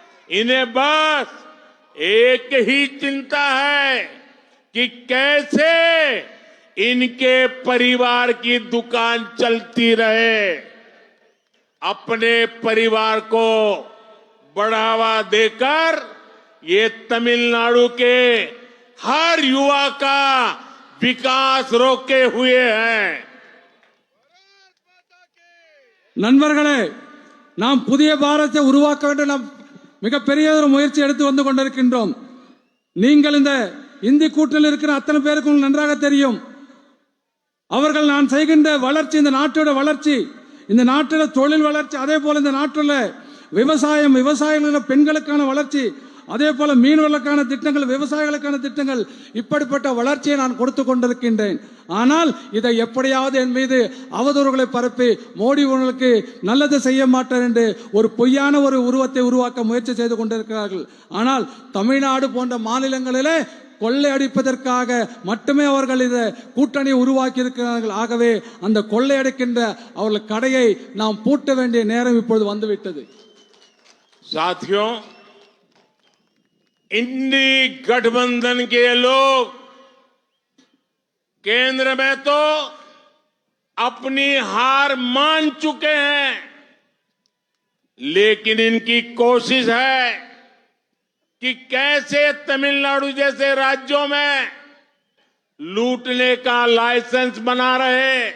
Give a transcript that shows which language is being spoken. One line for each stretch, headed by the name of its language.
Hindi: इन्हें बस एक ही चिंता है कि कैसे इनके परिवार की दुकान चलती रहे, अपने परिवार को बढ़ावा देकर ये तमिलनाडु के हर युवा का विकास रोके हुए हैं।
Tamil: நண்பர்களே, நாம் புதிய பாரதத்தை உருவாக்க வேண்டும். நாம் மிகப்பெரிய ஒரு முயற்சி எடுத்து வந்து கொண்டிருக்கின்றோம். நீங்கள் இந்த இந்தி கூட்டணியில் இருக்கிற அத்தனை பேருக்கும் நன்றாக தெரியும். அவர்கள் நான் செய்கின்ற வளர்ச்சி, இந்த நாட்டோட வளர்ச்சி, இந்த நாட்டில தொழில் வளர்ச்சி, அதே போல இந்த நாட்டில் விவசாயிகள் பெண்களுக்கான வளர்ச்சி, அதே போல மீனவர்களுக்கான திட்டங்கள், விவசாயிகளுக்கான திட்டங்கள், இப்படிப்பட்ட வளர்ச்சியை நான் கொடுத்து கொண்டிருக்கின்றேன். ஆனால் இதை எப்படியாவது என் மீது அவதூறுகளை பரப்பி மோடி உங்களுக்கு நல்லது செய்ய மாட்டார் என்று ஒரு பொய்யான ஒரு உருவத்தை உருவாக்க முயற்சி செய்து கொண்டிருக்கிறார்கள். ஆனால் தமிழ்நாடு போன்ற மாநிலங்களிலே கொள்ளையடிப்பதற்காக மட்டுமே அவர்கள் இதை கூட்டணி உருவாக்கி இருக்கிறார்கள். ஆகவே அந்த கொள்ளையடிக்கின்ற அவர்கள் கடையை நாம் பூட்ட வேண்டிய நேரம் இப்பொழுது வந்துவிட்டது.
Hindi: साथियों, इंडी गठबंधन के लोग केंद्र में तो अपनी हार मान चुके हैं, लेकिन इनकी कोशिश है कि कैसे तमिलनाडु जैसे राज्यों में लूटने का लाइसेंस बना रहे।